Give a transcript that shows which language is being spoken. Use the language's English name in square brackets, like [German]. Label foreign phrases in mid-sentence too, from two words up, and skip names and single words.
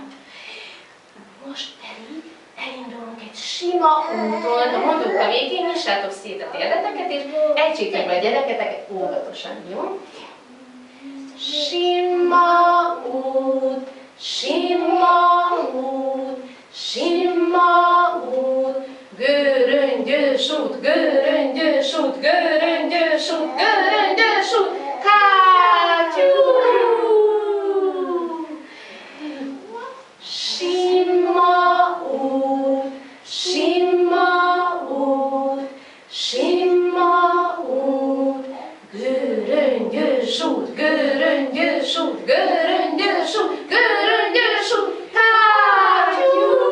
[Hungarian] Most pedig elindulunk egy sima úton, mondjuk a végén, nyissátok szét a térdeteket, és ejtsétek be a gyereketeket óvatosan, jó? Sima út, sima út, sima út, göröngyös út, göröngyös út, göröngyös út, göröngyös út, kátyú! Sima út, sima út, sima út, göröngyös út, göröngyös út, göröngyös út, göröngyös út, kátyú!